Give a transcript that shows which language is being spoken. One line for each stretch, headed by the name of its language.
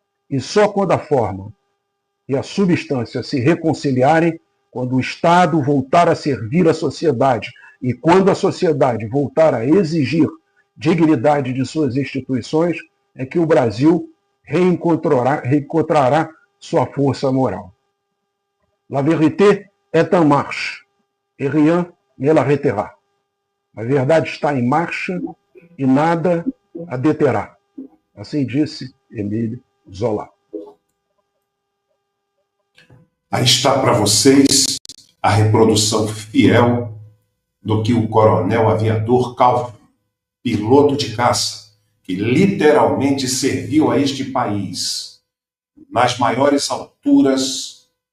Portuguese: E só quando a forma e a substância se reconciliarem, quando o Estado voltar a servir a sociedade e quando a sociedade voltar a exigir dignidade de suas instituições, é que o Brasil reencontrará sua força moral.
French: La vérité est en marche, et rien ne l'arrêtera.
Portuguese: A verdade está em marcha e nada a deterá. Assim disse Émile Zola. Aí está para vocês a reprodução fiel do que o coronel aviador Calvin, piloto de caça, que literalmente serviu a este país nas maiores alturas